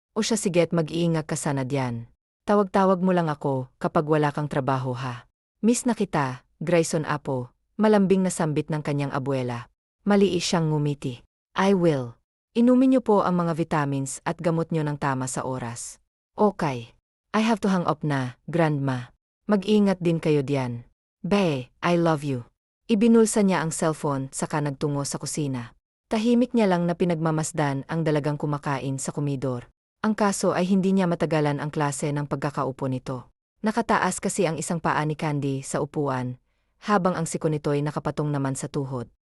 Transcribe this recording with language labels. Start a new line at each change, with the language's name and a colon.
Filipino: O siya siget mag-iingat ka sana diyan. Tawag-tawag mo lang ako kapag wala kang trabaho ha. Miss na kita, Grayson apo, malambing na sambit ng kanyang abuela. Maliis siyang ngumiti.
English: I will.
Filipino: Inumin niyo po ang mga vitamins at gamot niyo ng tama sa oras. Okay.
English: I have to hang up na, Grandma.
Filipino: Mag-ingat din kayo diyan. Bae,
English: I love you.
Filipino: Ibinulsa niya ang cellphone saka nagtungo sa kusina. Tahimik niya lang na pinagmamasdan ang dalagang kumakain sa komedor. Ang kaso ay hindi niya matagalan ang klase ng pagkakaupo nito. Nakataas kasi ang isang paa ni Candy sa upuan, habang ang siko nito'y nakapatong naman sa tuhod.